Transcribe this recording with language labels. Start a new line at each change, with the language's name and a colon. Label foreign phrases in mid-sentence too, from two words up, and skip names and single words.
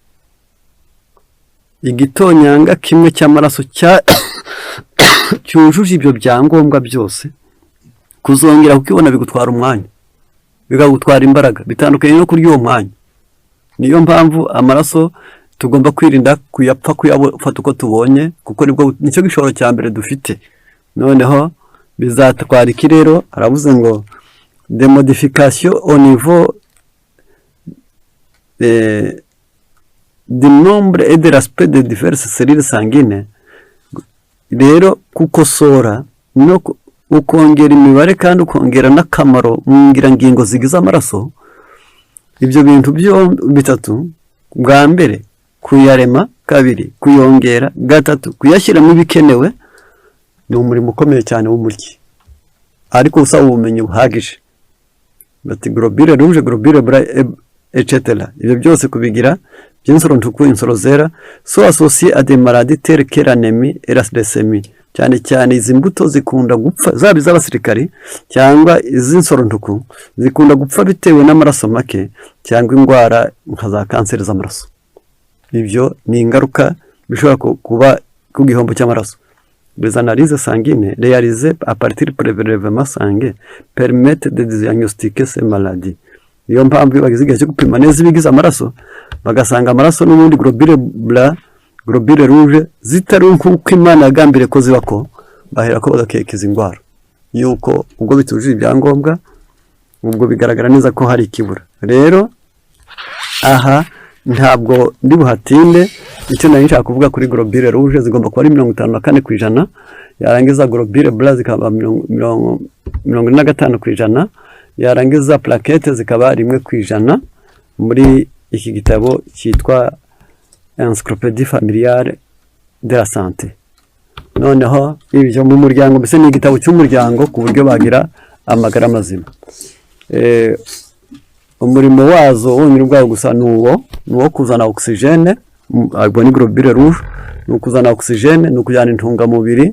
Kinyarwanda: Igitonyanga kimwe cy'amaraso cyujuje ibyo byangombwa byose, kuzongera kukibona bigutwara umwanya, bigagutwara imbaraga, bitandukanye no kurya uwo mwanya. Niyo mpamvu amaraso tugomba kwirinda kuyafata uko tubonye, kuko nicyo gishoro cya mbere dufite. Noneho bizatwara iki rero? Aravuze ngo
French: des modifications au niveau du nombre et de l'aspect de diverses cellules sanguines.
Kinyarwanda: Rero kukosora no ukongera imibare kandi ukongera n'akamaro mu ngirangingo zigize amaraso. Ibyo bintu bitatu, bwa mbere kuyarema, kabiri kuyongera, gatatu kuyashyiramo ibikenewe, ni umurimo ukomeye cyane w'umuryi, ariko usaba ubumenyi buhagije.
French: Bati globule rouge, globule blanc etc.
Kinyarwanda: Ibyo byose kubigira by'insoro ntuku, insoro zera,
French: so associé à des maladies telles que l'anémie et la leucémie.
Kinyarwanda: Cyane izi mbuto zikunda gupfa, zaba iz'abasirikari cyangwa iz'insoro ntuku, zikunda gupfa bitewe n'amaraso make cyangwa indwara nka za kanseri z'amaraso. Ibyo ni ingaruka bishobora kuba ku gihombo cy'amaraso.
French: Les analyses sanguines réalisées à partir du prélèvement sanguin permettent de diagnostiquer ces maladies.
Kinyarwanda: Iyo mpamvu bagize igihe cyo gupima neza ibigize amaraso bagasanga amaraso n'ubundi
French: globule rouge
Kinyarwanda: zitari nk'uko Imana yagambiriye ko ziba, ko bahera ko bagakekeza indwara yuko ubwo bitujuje ibyangombwa, ubwo bigaragara neza ko hari ikibura. Rero aha ntabwo ndi buhatinde, icyo nari nshaka kuvuga kuri
French: globule rouge
Kinyarwanda: zigomba kuba ari 54%, yarangiza
French: globule blanc
Kinyarwanda: zikaba 45%, yarangiza plaquette zikaba 1%. muri iki gitabo cyitwa Encyclopédie familiale de la santé. Noneho ibyo mu muryango, mbese ni igitabo cy'umuryango ku buryo bagira amagara mazima. Umurimo wazo wonyine ubwawo gusa nuwo kuzana oxygene, ubwo ni
French: globule rouge,
Kinyarwanda: ni kuzana oxygene, ni kujyana intungamubiri.